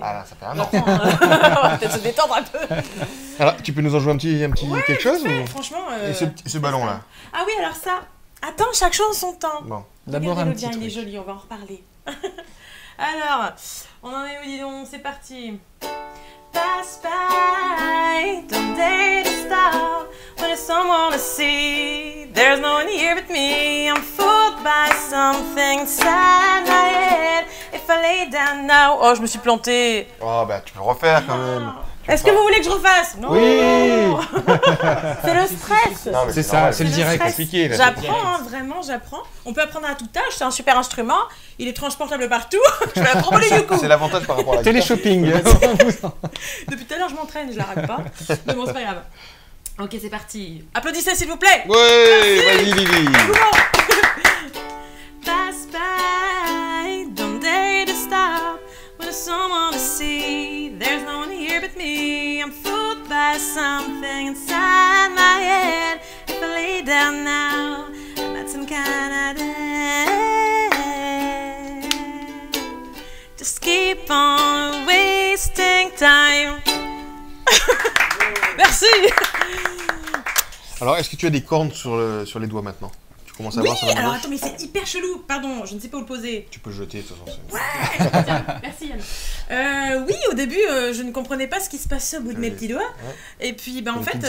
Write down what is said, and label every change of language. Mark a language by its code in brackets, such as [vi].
[fr] Ah là, ça fait 1 an. On va peut-être se détendre un peu. Alors, tu peux nous en jouer un petit quelque chose ou... Franchement. Et ce ballon-là. Ah oui, alors ça. Attends, chaque chose en son temps. Bon. D'abord un petit truc. Il est joli, on va en reparler. Alors, on en est où, dis donc? C'est parti. [en] Pass by, don't dare to stop when there's someone to see. There's no one here but me. I'm fooled by something inside my head. If I lay down now. [fr] Oh, je me suis plantée. Oh, bah tu peux refaire quand même. Est-ce que vous voulez que je refasse? Non. Oui. C'est le stress. C'est ça, c'est le direct. Compliqué. J'apprends, hein, vraiment, j'apprends. On peut apprendre à tout âge, c'est un super instrument. Il est transportable partout. Je vais apprendre le ukulélé. C'est l'avantage par rapport à la télé-shopping. Depuis tout à l'heure, je m'entraîne, je la rate pas. Mais bon, c'est pas grave. Ok, c'est parti. Applaudissez, s'il vous plaît. Ouais, vas-y, Lily. [en] Pass by, don't dare to stop when there's someone to see. There's no one here but me. I'm fooled by something inside my head. If I lay down now, I'm at some kind of dead. Just keep on wasting time. [fr] Merci. Alors, est-ce que tu as des cornes sur les doigts maintenant? Tu commences à oui, voir sur la alors gauche? attends, mais c'est hyper chelou. Pardon, je ne sais pas où le poser. Tu peux le jeter de toute façon. Ouais, tiens, merci Yann. Oui, au début, je ne comprenais pas ce qui se passait au bout de mes petits doigts. Ouais. Et puis, en fait,